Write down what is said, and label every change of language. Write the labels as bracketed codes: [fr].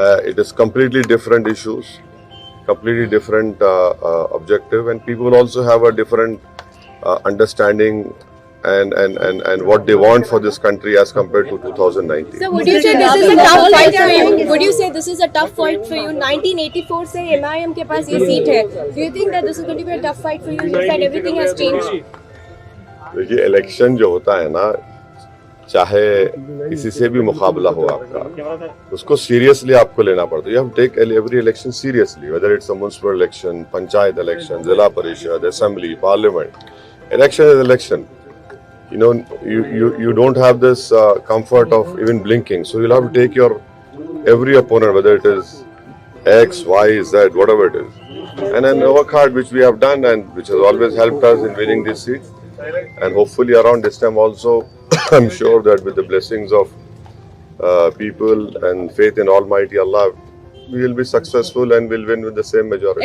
[en] It is completely different issues, completely different objective, and people also have a different understanding and what they want for this country as compared to 2019. So would you say this is a tough fight for you? Would you say this is a tough fight for you? [hi] 1984 से MIM के पास ये seat है. [en] Do you think that this is going to be a tough fight for you? You said everything has changed. देखिए, election जो होता है ना, चाहे किसी से भी मुकाबला हो आपका, उसको सीरियसली आपको लेना पड़ता है। You have to take every election seriously, whether it's a municipal election, panchayat election, zila parishad, assembly, parliament. Election is election. You know, you don't have this comfort of even blinking, so you'll have to take your every opponent, whether it is X, Y, Z, whatever it is, and then work hard, which we have done and which has always helped us in winning this seat. And hopefully around this time also, I'm sure that with the blessings of people and faith in Almighty Allah, we will be successful and will win with the same majority.